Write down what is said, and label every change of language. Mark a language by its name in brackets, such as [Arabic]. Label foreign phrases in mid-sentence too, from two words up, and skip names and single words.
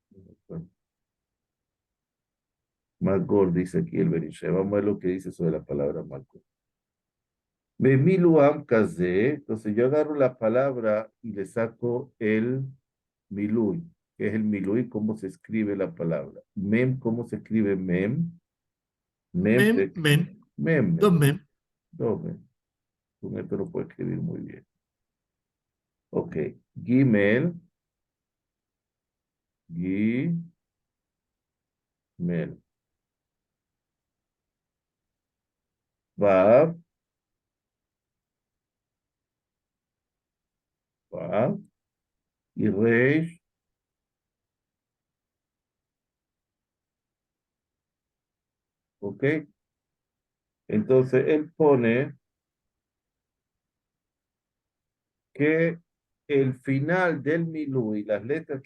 [Spanish] Magor, dice aquí el Berishai. Vamos a ver lo que dice sobre la palabra Magor. Miluam Kazé, entonces yo agarro la palabra y le saco el Milui, que es el Milui, cómo se escribe la palabra. Mem, ¿cómo se escribe Mem? Mem, Mem, mem, Mem, dos mem. dos Mem. Con esto lo puedo escribir muy bien. Ok. Gimel, Gimel. Vav, Vav. Y Reish, ok. Entonces él pone que el final del Milui, las letras